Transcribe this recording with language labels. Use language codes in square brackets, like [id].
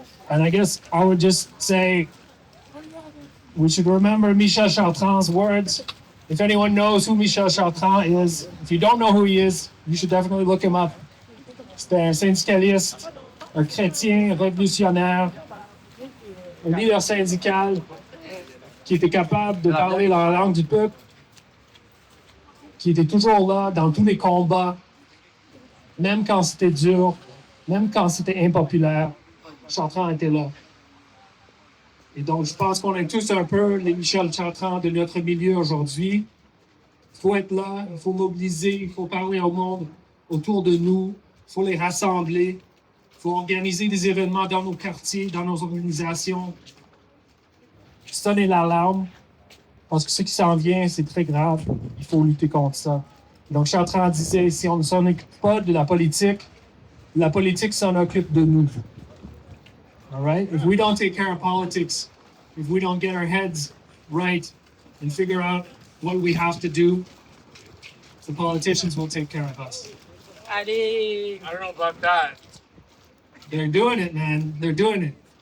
[en] And I guess I would just say we should remember Michel Chartrand's words. If anyone knows who Michel Chartrand is, if you don't know who he is, you should definitely look him up. [fr] C'était un syndicaliste, un chrétien révolutionnaire, un leader syndical qui était capable de parler la langue du peuple, qui était toujours là dans tous les combats, même quand c'était dur, même quand c'était impopulaire. Chartrand était là. Et donc, je pense qu'on est tous un peu les Michel Chartrand de notre milieu aujourd'hui. Il faut être là, il faut mobiliser, il faut parler au monde autour de nous, il faut les rassembler, il faut organiser des événements dans nos quartiers, dans nos organisations. Sonner l'alarme, parce que ce qui s'en vient, c'est très grave. Il faut lutter contre ça. Donc, je suis en train de dire, si on ne s'en occupe pas de la politique s'en occupe de nous. [en] All right? If we don't take care of politics, if we don't get our heads right and figure out what we have to do, the politicians will take care of us. [fr] Allez. [en] I don't know about that. They're doing it, man. They're doing it.